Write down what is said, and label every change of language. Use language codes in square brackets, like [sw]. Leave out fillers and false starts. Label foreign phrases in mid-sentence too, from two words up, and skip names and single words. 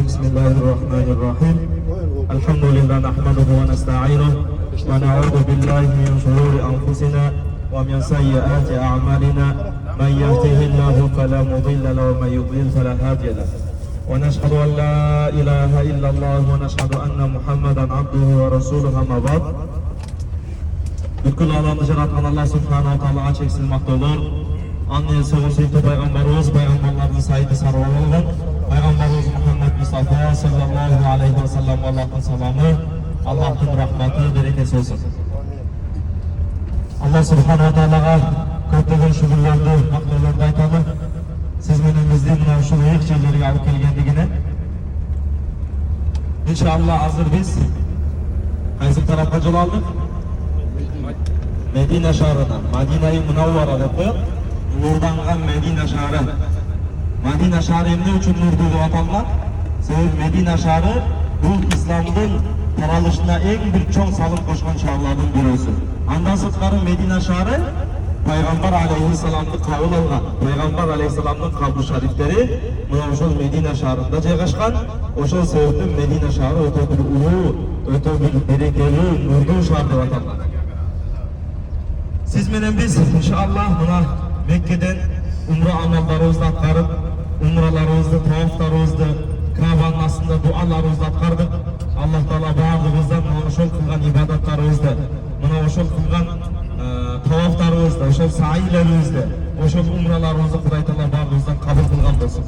[ar] بسم الله الرحمن الرحيم الحمد لله نحمده ونستعينه ونعوذ بالله من شرور أنفسنا ومن سيئات أعمالنا من يهده الله فلا مضل له ومن يضلل فلا هادي له ونشهد أن لا إله إلا الله ونشهد أن محمدا عبده ورسوله أما بعد [ky] Бүткүл аламды жараткан Аллах субханаху ва таалага чексиз мактоолор. Анын сүйүктүү пайгамбарыбыз, пайгамбарлардын сайыты сарва болгон пайгамбарыбыз Мухаммад Мустафа саллаллаху алейхи ва саллам Аллахтын саламы, Аллахтын рахматы, берекеси болсун. Аллах субханаху ва таалага көптөгөн шүгүрлөрдү, мактоолорду айталы. Сиз менен бизди мына ушул ыйык жерлерге алып келгендигине. Иншаллах азыр биз кайсы тарапка жол алдык? Медине шаарына, Мадина-и Мунавара деп коет. Нурданган Медине шаары. Мадина шаары эмне үчүн нурду деп аталган? Себеби Медине шаары бул исламдын таралышына эң бир чоң салым кошкон шаарлардын бирөөсү. Андан сырткары Медине шаары Пайгамбар алейхиссаламды кабыл алган. Пайгамбар алейхиссаламдын кабыр шарифтери мына ошол Medine шаарында жайгашкан. Ошол себептен Medine шаары өтө бир улуу, өтө бир берекелүү, нурдуу шаар деп аталган. Сиз менен биз иншаллах мына Мекеден умра амалдарыбызды аткарып, умраларыбызды, тавафтарыбызды, Кааба'нын аслында дубаларыбызды аткардык. Аллах Таала багыбыздан ошол кылган ибадаттарыбызда, мына ошол кылган тавафтарыбызда, ошол сахилерибизде, ошол умраларыбызды Кудай Таала багыбыздан кабыл кылган олсун.